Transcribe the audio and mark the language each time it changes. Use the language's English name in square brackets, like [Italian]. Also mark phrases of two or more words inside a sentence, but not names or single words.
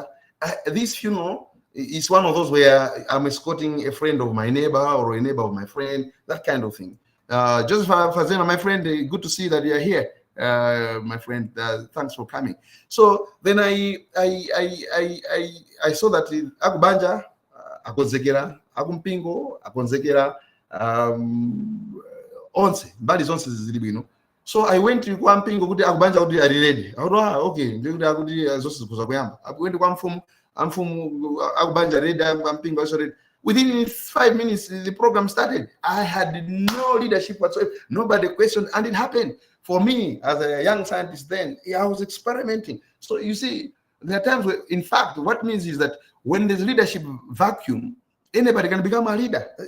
[English] This funeral is one of those where I'm escorting a friend of my neighbor or a neighbor of my friend, that kind of thing. Joseph Fazema, my friend, good to see that you're here. my friend. Thanks for coming. So then I saw that [Nyanja] akubanja akonzekera, akumpingo akonzekera, onse mbali zonse zili bwino. [English] So I went to [Nyanja] kwa mpingo kuti akubanja kuti ali ready. Okay, ndikuti akuti zonse zikuza kuyamba. [English] I went [Nyanja] kwa mfumu akubanja [English] ready, mpingo also ready. Within 5 minutes, the program started. I had no leadership whatsoever. Nobody questioned, and it happened. For me, as a young scientist then, I was experimenting. So you see, there are times where, in fact, what means is that when there's leadership vacuum, anybody can become a leader.